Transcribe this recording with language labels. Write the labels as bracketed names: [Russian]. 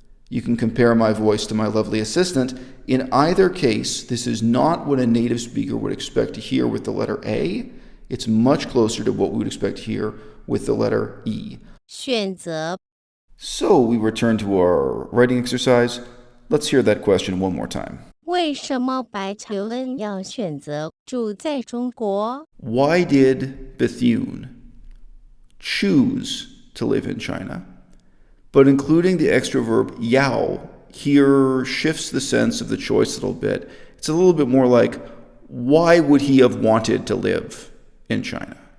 [English] You can compare my voice to my lovely assistant. In either case, this is not what a native speaker would expect to hear with the letter A. It's much closer to what we would expect to hear with the letter E. [Chinese] 选择 [English] So we return to our writing exercise. Let's hear that question one more time. [Chinese] 为什么白求恩要选择住在中国？ [English] Why did Bethune choose to live in China? But including the extra verb yao here shifts the sense of the choice a little bit. It's a little bit more like, why would he have wanted to live in China?